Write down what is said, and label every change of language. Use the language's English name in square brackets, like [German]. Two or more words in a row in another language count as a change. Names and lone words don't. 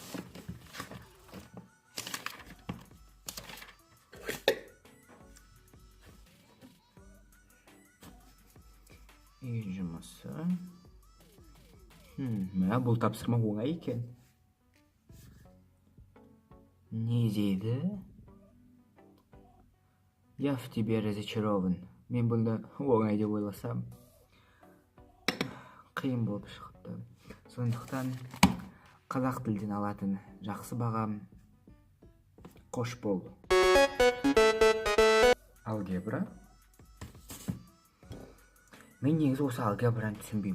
[Kazakh] Үй жұмысы. Бұл тапсырма оңай екен. Не дейді? [Russian] Я в тебе разочарован. [Kazakh] Мен бұлды оңай деп ойласам, қиын болып шықты. Сондықтан қазақ тілден алатын жақсы бағам қош бол. Алгебра. Мен негізі осы алгебраны түсінбеймін.